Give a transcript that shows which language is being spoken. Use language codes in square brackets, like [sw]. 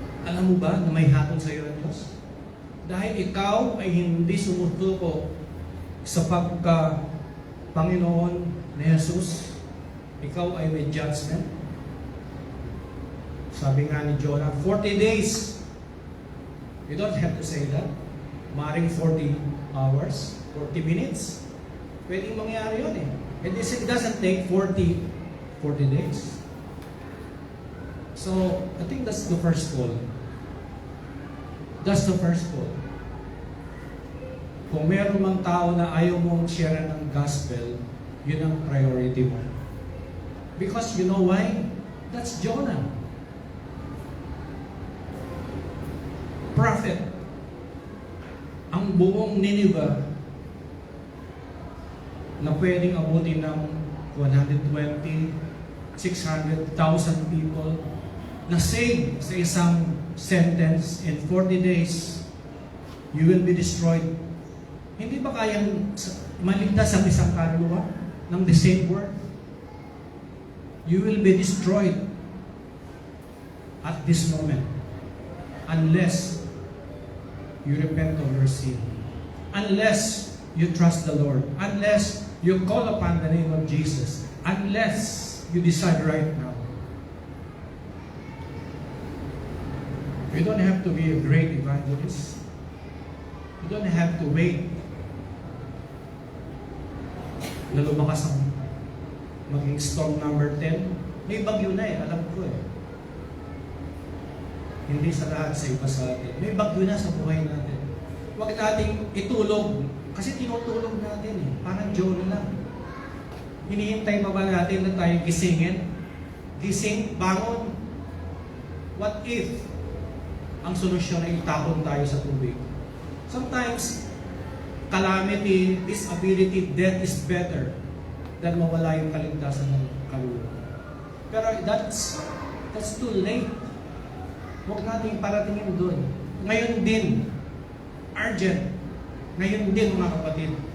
[tl] Alam mo ba na may hatol sa iyo ng Diyos? Dahil ikaw ay hindi sumutuko sa pagka-Panginoon ni Jesus, ikaw ay may judgment. Sabi nga ni Jonah, 40 days. [en] You don't have to say that. Maring 40 hours, 40 minutes. [tl] Pwedeng mangyari yun eh. [en] It doesn't take 40 days. So, I think that's the first call. That's the first call. [tl] Kung meron mang tao na ayaw mong share ng gospel, yun ang priority mo. [en] Because you know why? That's Jonah. [tl] Prophet. Ang buong Nineveh na pwedeng abutin ng 120, 600,000 people na save sa isang sentence [en] in 40 days, you will be destroyed. [tl] Hindi ba kayang maligtas ang isang kaluluwa ng [en] the same word? You will be destroyed at this moment unless you repent of your sin, unless you trust the Lord, unless you call upon the name of Jesus, unless you decide right now. You don't have to be a great evangelist. You don't have to wait [tl] na lumakas ang maging storm number 10, may bagyo na alam ko Hindi sa lahat, sa iba sa atin. May bagyo na sa buhay natin. Huwag nating itulog, kasi tinutulog natin Parang Jonah lang. Hinihintay pa ba natin na tayo gisingin? Gising, bangon. [en] What if [tl] ang solusyon ay itapon tayo sa tubig? [en] Sometimes, calamity, disability, death is better than [tl] mawala yung kaligtasan ng kaluluwa. Pero [en] that's too late. [tl] Huwag nating paratingin doon. Ngayon din, urgent. Ngayon din, mga kapatid.